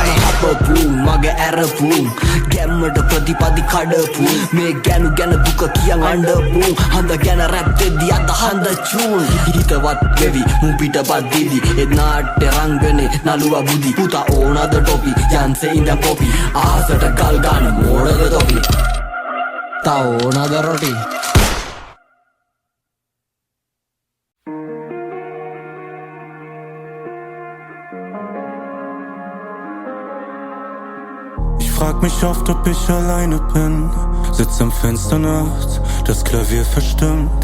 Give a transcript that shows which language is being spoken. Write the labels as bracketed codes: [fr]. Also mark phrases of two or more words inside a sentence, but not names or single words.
[si] අපපු මගේ ඇරපු ගැම්මට ප්‍රතිපදි කඩපු මේ ගැනු ගැන දුක කියන් අඬපු හඳ ගැන රැප් දෙදි අද හඳ චූන් හිතවත් වෙවි මු පිටපත් දිදි ඒ නාට්‍ය රංගනේ නළුවා බුදි පුතා ඕනද ටොපි යන්සේ ඉඳන් කොපි ආසට ගල් ගන්න මෝඩද තොපි තා ඕනද රොටි [de] Ich frag mich oft, ob ich alleine bin. Sitz am Fenster nachts, das Klavier verstimmt.